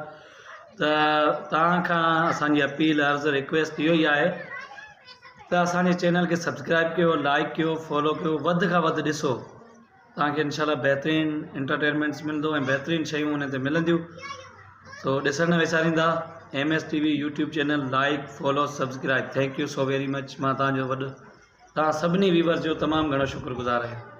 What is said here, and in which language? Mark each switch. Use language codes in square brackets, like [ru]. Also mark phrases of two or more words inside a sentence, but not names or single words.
[sd] त तव्हां खां असांजी अपील अर्ज़ु रिक्वेस्ट इहो ई आहे त असांजे चैनल खे सब्सक्राइब कयो, लाइक कयो, फॉलो कयो, वधि खां वधि ॾिसो। तव्हांखे इंशाअल्लाह बहितरीनु एंटरटेनमेंट्स मिलंदो ऐं बहितरीनु शयूं हुन ते मिलंदियूं। सो ॾिसणु न विसारींदा। [en] MS TV YouTube channel like, follow, subscribe. Thank you so very much. [sd] मां तव्हांजो वॾो तव्हां सभिनी व्यूअर्स जो तमामु घणो शुक्रगुज़ार आहियां।